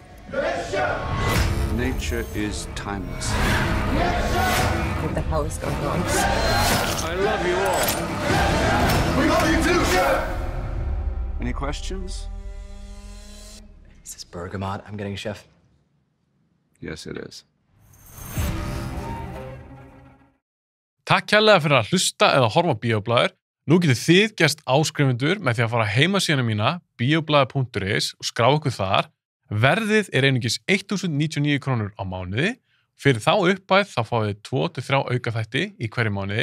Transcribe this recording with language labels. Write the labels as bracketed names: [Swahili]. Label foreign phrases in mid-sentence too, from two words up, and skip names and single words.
[English] Nature is timeless. What the hell is going on? I love you all. We love you too, Chef! Any questions? Is this bergamot I'm getting, Chef? Yes, it is. [Icelandic] Takk kærlega fyrir að hlusta eða horfa á Bíóblaður. Nú getið þið gerst áskrifundur með því að fara á heimasíðuna mína bioblaður.is og skrá ykkur þar. Verðið er einungis 1.099 krónur á mánuði. Fyrir þá upphæð þá fáið þið 2-3 aukaþætti í hverju mánuði.